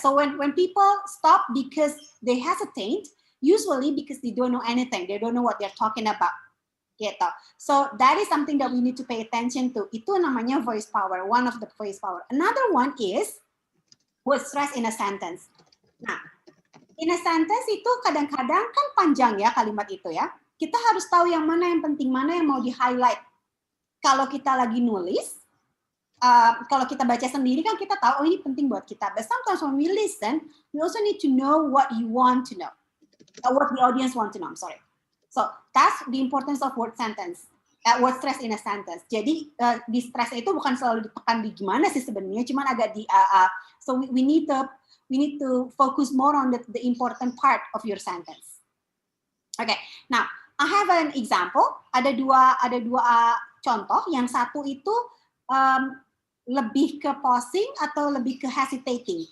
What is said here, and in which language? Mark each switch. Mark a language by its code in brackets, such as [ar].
[en] So when people stop because they hesitate, usually because they don't know anything, they don't know what they're talking about. [id] Gitu. [en] So that is something that we need to pay attention to. [id] Itu namanya [en] voice power, one of the voice power. Another one is word stress in a sentence. [id] Nah, [en] in a sentence [id] itu kadang-kadang kan panjang ya kalimat itu ya. Kita harus tahu yang mana yang penting, mana yang mau di-highlight. Kalau kita lagi nulis, kalau kita baca sendiri kan kita tahu, oh ini penting buat kita. [en] But sometimes when we listen, we also need to know what you want to know. What the audience want to know, I'm sorry. So, that's the importance of word sentence. Word stress in a sentence. [id] Jadi, di stress itu bukan selalu ditekan di gimana sih sebenarnya, cuman agak di [en] so we need to focus more on the important part of your sentence. Okay, now I have an example. [id] Ada dua contoh. Yang satu itu lebih ke pausing atau lebih ke hesitating.